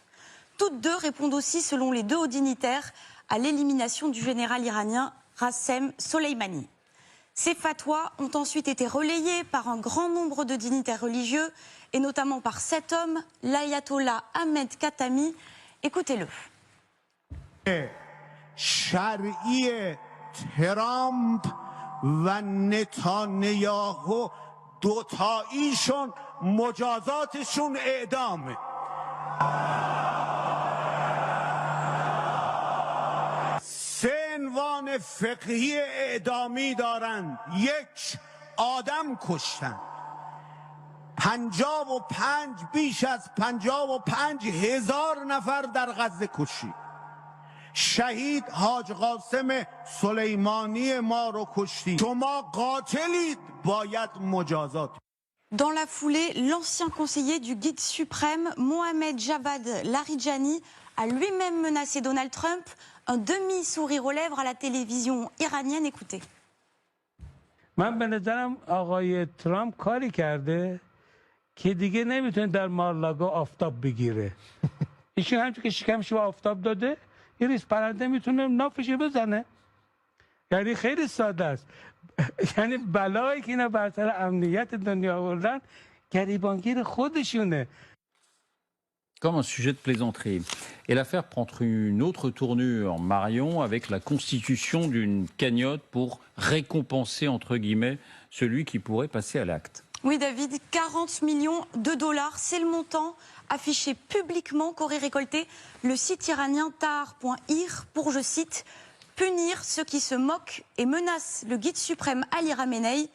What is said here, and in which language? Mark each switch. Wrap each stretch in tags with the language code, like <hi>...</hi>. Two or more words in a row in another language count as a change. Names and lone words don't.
<fr>Toutes deux répondent aussi, selon les deux hauts dignitaires, à l'élimination du général iranien Qassem Soleimani. Ces fatwas ont ensuite été relayés par un grand nombre de dignitaires religieux, et notamment par cet homme, l'ayatollah Ahmed Khatami. Écoutez-le.</fr> <fa>شرعی ترامپ و نتانیاهو دوتاییشون مجازاتشون اعدامه. سه عنوان فقهی اعدامی دارن. یک، آدم کشتن. 55 بیش از 55,000 نفر در غزه کشی. شهید حاج قاسم سلیمانی ما رو کشتی. شما قاتلید، باید مجازات.</fa> <fr>Dans la foulée, l'ancien conseiller du guide suprême, Mohamed Javad Larijani, a lui-même menacé Donald Trump, un demi-sourire aux lèvres à la télévision iranienne. Écoutez.</fr> <fa>من به نظرم آقای ترامپ کاری کرده که دیگه نمیتونه در مارلاگو آفتاب بگیره. ایشون همچون که شکمش به آفتاب داده یه ریز پرنده میتونه نافش بزنه. یعنی خیلی ساده است. یعنی بلایی که اینا بر سر امنیت دنیا آوردن گریبانگیر خودشونه.</fa> <fr>Comme un sujet de plaisanterie. Et l'affaire prend une autre tournure, Marion, avec la constitution d'une cagnotte pour récompenser, entre guillemets, celui qui pourrait passer à l'acte. Oui, David, 40 millions de dollars, c'est le montant affiché publiquement qu'aurait récolté le site iranien Tahar.ir pour, je cite, punir ceux qui se moquent et menacent le guide suprême Ali Khamenei.</fr>